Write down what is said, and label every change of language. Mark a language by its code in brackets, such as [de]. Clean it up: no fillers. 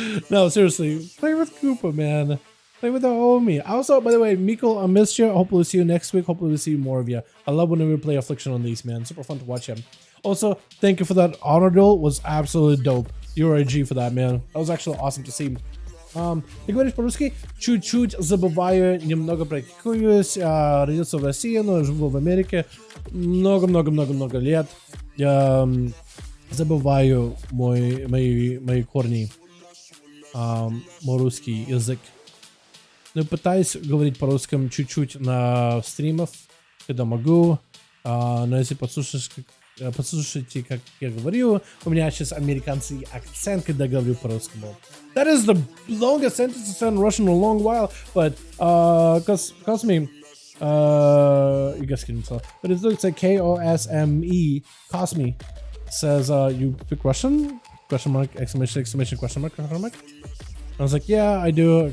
[en] No, seriously, play with Koopa, man. Play with the homie. Also, by the way, Mikkel, I missed you. Hopefully we'll see you next week. Hopefully we'll see more of you. I love whenever we play Affliction on these, man. Super fun to watch him. Also, thank you for that honor duel. Was absolutely dope. You're a G for that, man. That was actually awesome to see. [ru] Ты говоришь по-русски? Чуть-чуть забываю, немного практикуюсь. Родился в России, но живу в Америке. Много лет. Я забываю мои корни. Мой русский язык. Ну, пытаюсь говорить по-русски чуть-чуть на стримах, когда могу. Но если послушайте, как я говорю, у меня сейчас американский акцент, когда говорю по-русски. [en] That is the longest sentence I said in Russian in a long while, but cause me, you guys can tell, but it looks like K-O-S-M-E, Cosme, says, you speak Russian? Question mark, exclamation, question mark. I was like, yeah, I do.